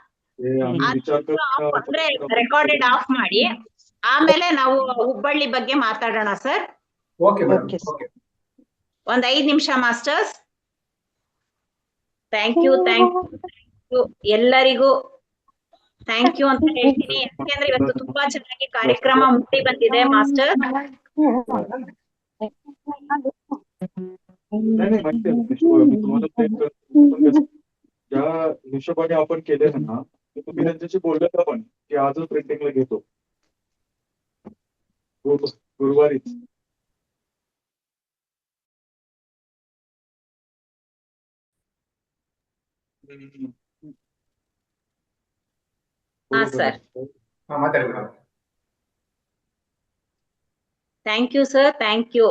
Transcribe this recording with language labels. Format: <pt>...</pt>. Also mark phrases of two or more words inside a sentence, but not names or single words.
<kn>ಅಂದ್ರೆ</kn> <en>recorded off</en> <kn>ಮಾಡಿ, ಆಮೇಲೆ ನಾವು ಹುಬ್ಬಳ್ಳಿ ಬಗ್ಗೆ ಮಾತಾಡೋಣ ಸರ್. ಒಂದ್ 5 ನಿಮಿಷ ಮಾಸ್ಟರ್ಸ್.</kn> <en>thank you</en> <kn>ಎಲ್ಲರಿಗೂ</kn> <en>thank you</en> <kn>ಅಂತ ಹೇಳ್ತೀನಿ. ಯಾಕೆಂದ್ರೆ ಇವತ್ತು ತುಂಬಾ ಚೆನ್ನಾಗಿ ಕಾರ್ಯಕ್ರಮ ಮುಟ್ಟಿ ಬಂದಿದೆ ಮಾಸ್ಟರ್.</kn> <mr>ज्या हिशोबाने आपण केले ना, तुम्ही त्यांच्याशी बोललेला पण की आजच प्रिंटिंगला घेतो गुरुवारीच.</mr> <kn>ಹಾ ಸರ್,</kn> <en>thank you sir, thank you.</en>